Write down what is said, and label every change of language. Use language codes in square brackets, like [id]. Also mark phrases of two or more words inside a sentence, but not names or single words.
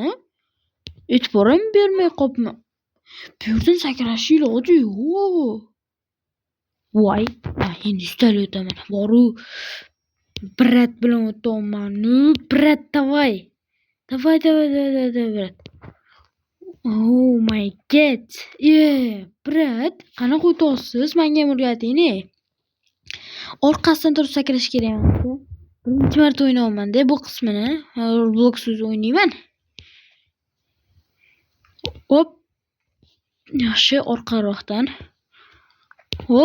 [uz] E'tibor ham bermay qopman. Bu yerdan sakrash iloji yo'q. Voy, endi ustalib o'taman. Boru brat bilan o'taman. [ru] Brat, davay. Davay, brat. [en] Oh my god. [uz] Brat, qanaqa o'tasiz? Menga o'rgating-ne. Orqasidan turib sakrash kerak emas. Birinchi marta o'ynayapman-da bu qismini. Robloxsiz o'ynayman. Hop. Yaxshi, orqaroqdan. Hop.